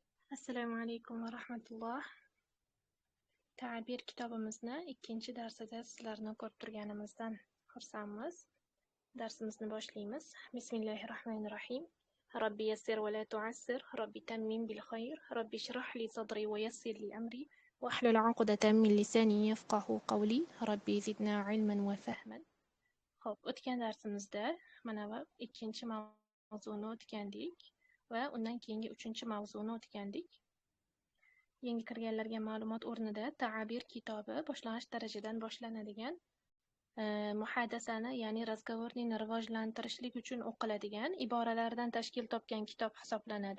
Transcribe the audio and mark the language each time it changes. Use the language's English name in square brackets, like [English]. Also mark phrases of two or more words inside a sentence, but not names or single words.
[Arabic] السلام عليكم ورحمة الله. [Uzbek] Ta'bir kitobimizni 2-darsida sizlarni ko'rib turganimizdan xursandmiz. Darsimizni boshlaymiz. Bismillahirrohmanirrohim. [Arabic] ربِّ يسّر ولا تعسّر، ربِّ تمّم بالخير، ربِّ اشرح لي صدري ويسّر لي أمري، واحلل عقدة من لساني يفقه قولي, ربِّ زدنا علمًا وفهمًا. [Uzbek] Xo'p, o'tgan darsimizda mana bu 2-mavzuni o'tgandik va undan keyingi 3-mavzuni o'tgandik. Yangi kirganlarga ma'lumot o'rnida ta'bir kitobi boshlang'ich darajadan boshlanadigan muhadasani, ya'ni razgovorni rivojlantirishlik uchun o'qiladigan iboralardan tashkil topgan kitob hisoblanadi.